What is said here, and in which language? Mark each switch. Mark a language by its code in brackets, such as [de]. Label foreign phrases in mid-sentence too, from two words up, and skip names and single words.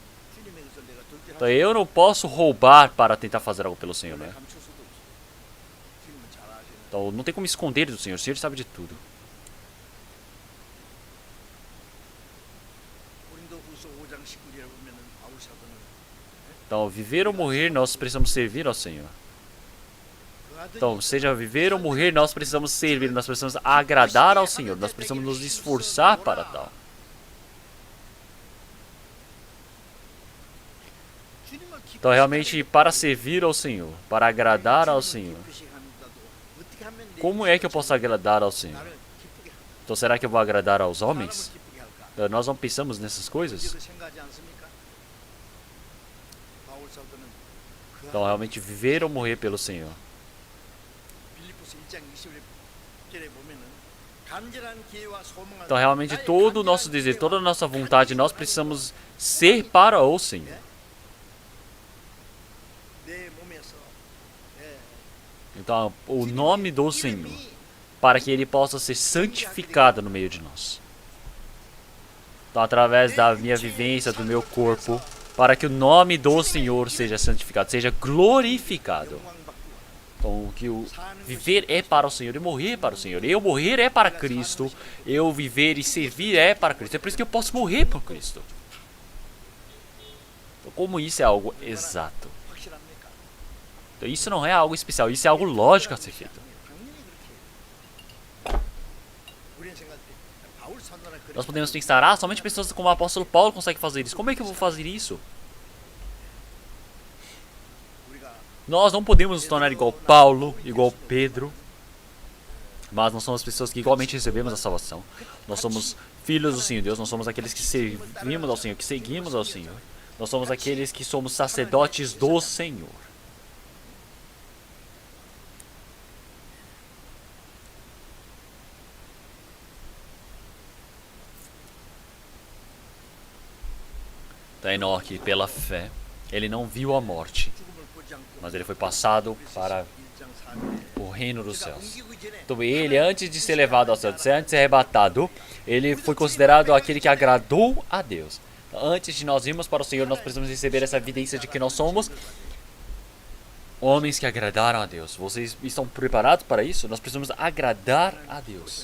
[pt] Então eu não posso roubar para tentar fazer algo pelo Senhor, né? [ko] 주님은 잘 아시는. [pt] Então não tem como esconder do Senhor. O Senhor sabe de tudo. [ko] 고린도후서 5장 19절에 보면은 바울 사도는 [pt] Então, viver ou morrer, nós precisamos servir ao Senhor. [ko] 그 아들이 [pt] Então, seja viver ou morrer, nós precisamos servir, nós precisamos agradar ao Senhor, nós precisamos nos esforçar para tal. [ko] 주님을 기쁘시게 [pt] Então, realmente, para servir ao Senhor, para agradar ao Senhor, [ko] 기쁘시게 한다도 어떻게 하면 내 [pt] como é que eu posso agradar ao Senhor? [ko] 나를 기쁘게 할까? [pt] Então, será que eu vou agradar aos [ko] 사람을 [pt] homens? [ko] 기쁘게 할까? [pt] Então, nós não pensamos nessas coisas? [ko] 이거 생각하지 않습니까? 바울 사도는 그 [pt] Então, realmente, viver ou morrer pelo Senhor. [ko] 빌립보서 1장 20절에 보면은 간절한 기회와 소망을 [pt] Então, realmente, todo o nosso desejo, toda a nossa vontade, nós precisamos ser para o Senhor. [ko] 내 몸에서 예, [pt] Então, o nome do Senhor, para que Ele possa ser santificado no meio de nós. Então, através da minha vivência, do meu corpo, para que o nome do Senhor seja santificado, seja glorificado. [ko] 영광받고 [pt] Então, que o viver é para o Senhor e morrer é para o Senhor. Eu morrer é para Cristo, eu viver e servir é para Cristo. É por isso que eu posso morrer por Cristo. Então, como isso é algo exato? [ko] 확실합니까? [pt] Então, isso não é algo especial, isso é algo lógico a ser feito. [ko] 당연히 그렇게 해요. 우리는 생각할 때 바울 선언을 그렇게 [pt] Nós podemos pensar, ah, somente pessoas como o apóstolo Paulo conseguem fazer isso. Como é que eu vou fazer isso? [ko] 우리가 [pt] Nós não podemos nos tornar igual Paulo, igual Pedro. Mas nós somos pessoas que igualmente recebemos a salvação. Nós somos filhos do Senhor Deus, nós somos aqueles que servimos ao Senhor, que seguimos ao Senhor. Nós somos aqueles que somos sacerdotes do Senhor. Então, Enoque, pela fé, ele não viu a morte, [ko] 죽음을 보지 않고 [pt] mas ele foi passado para [ko] 1장 4절에 [pt] o reino dos céus. [ko] 옮기기 전에 [pt] Então ele, antes de ser levado ao céu, antes de ser arrebatado, ele foi considerado aquele que agradou a Deus. Então, antes de nós irmos para o Senhor, nós precisamos receber essa evidência de que nós somos homens que agradaram a Deus. Vocês estão preparados para isso? Nós precisamos agradar a Deus.